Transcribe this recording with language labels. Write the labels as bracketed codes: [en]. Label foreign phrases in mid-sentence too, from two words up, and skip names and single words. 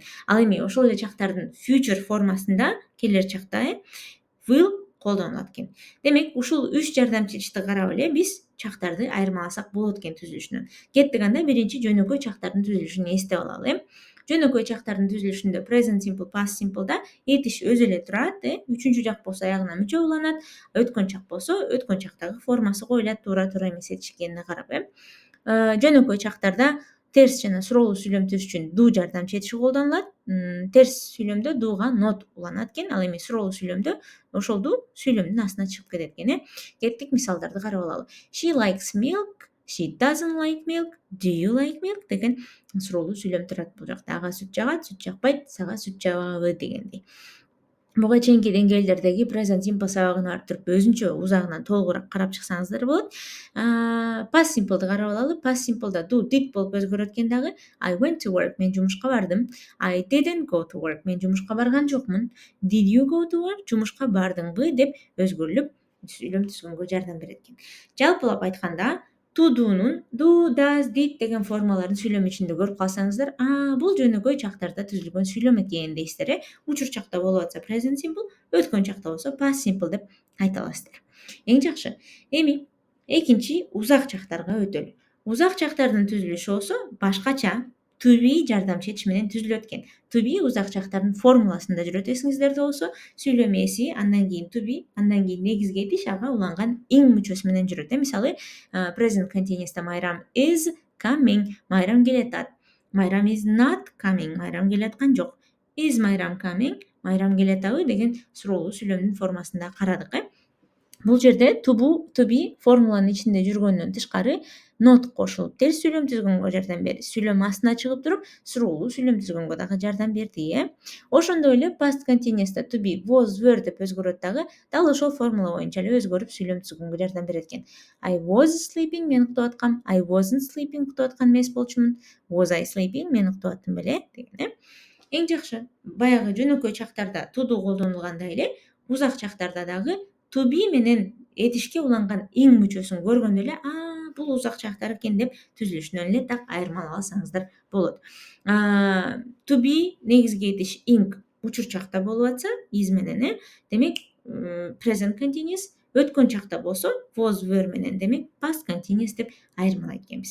[ky] Ал эми ошол эле чактардын future формасында келер чакта will колдонулат экен. Демек, ушул 3 жардам чечишти карап эле биз чактарды айырмаласак болот экен түзүлүшүнөн. Кеттик анда биринчи жөнөкөй чактардын түзүлүшүн эстеп алалы. Жөнөкөй чактардын түзүлүшүндө [en] present simple, past simple'да [ky] этиш өзү эле турат, үчүнчү жак болсо аягына мүчө уланат, өткөн чак болсо өткөн чактагы формасы коюлат, туура эмес этиш экенине карап. Жөнөкөй чактарда терс жана суроолуу сүйлөм түзүш үчүн do жардам чечиши колдонулат. Терс сүйлөмдө [en] do'га not [ky] уланат экен, ал эми суроолуу сүйлөмдө ошол do сүйлөмдүн астына чыгып кетет экен. Кеттик мисалдарды карап алалы. [en] She likes milk, she doesn't like milk, do you like milk [ky] деген суроолуу сүйлөм турат бул жакта. Ага сүт жагат, сүт жакпайт, сага сүт жабабы дегендей. Буга чейинки деңгээлдердеги [en] present simple [ky] сабагын барып туруп өзүнчө узагынан толугураак карап чыксаңыздар болот. [en] Past simple'ды [ky] карап алалы. [en] Past simple'да do did [ky] болуп өзгөрөт экен дагы. [en] I went to work, [ky] мен жумушка бардым. [en] I didn't go to work, [ky] мен жумушка барган жокмун. [en] Did you go to work, [ky] жумушка бардыңбы деп өзгөрүлүп сүйлөм түзгөнгө жардам берет экен. Жалпылап айтканда, тудунун [en] do, does, did [ky] деген формаларын сүйлөм ичинде көрүп калсаңыздар, бул жөнөкөй чактарда түзүлгөн сүйлөм экен дейсиздер. Учур чакта болуп атса [en] present simple, [ky] өткөн чакта болсо [en] past simple [ky] деп айта аласыздар. Эң жакшы. Эми экинчи узак чактарга өтөлү. Узак чактардын түзүлүшү болсо башкача [en] to be [ky] жардамчы этиш менен түзүлөт экен. [en] To be [ky] узак чактардын формуласында жүрөт эсиңиздерде болсо, сүйлөм эси, андан кийин [en] to be, [ky] андан кийин негизги этиш ага уланган ing мүчөсү менен жүрөт. Мисалы, [en] present continuous'та Майрам is coming, [ky] Майрам келатат. [en] Майрам is not coming, [ky] Майрам келаткан жок. [en] Is Майрам coming, [ky] Майрам келатабы деген суроолуу сүйлөмдүн формасында карадык. Бул жерде [en] to be [ky] формуланын ичинде жүргөндөн тышкары not кошулуп терс сүйлөм түзгөнгө жардам берди. Сүйлөм астына чыгып туруп, суроолуу сүйлөм түзгөнгө дагы жардам берди. Ошондой эле [en] past continuous'та to be was, were [ky] деп өзгөрөт дагы, дал ошол формула боюнча эле өзгөрүп сүйлөм түзгөнгө жардам берет экен. [en] I was sleeping, [ky] мен уктап аткам. [en] I wasn't sleeping, [ky] уктап аткан эмес болчумун. [en] Was I sleeping, [ky] мен уктап аттым беле деген. Эң жакшы, баягы жөнөкөй чактарда [en] to do [ky] колдонулгандай эле, узак чактарда дагы [en] to be [ky] менен этишке уланган ing мүчөсүн көргөндө эле, бул узак чактар экен деп түзүлүшүнөн эле так айырмалай алсаңыздар болот. [en] To be [ky] негизги этиш ing учур чакта болуп атса, is менен, демек [en] present continuous, [ky] өткөн чакта болсо was, were менен, демек [en] past continuous [ky] деп айырмалайт экенбиз.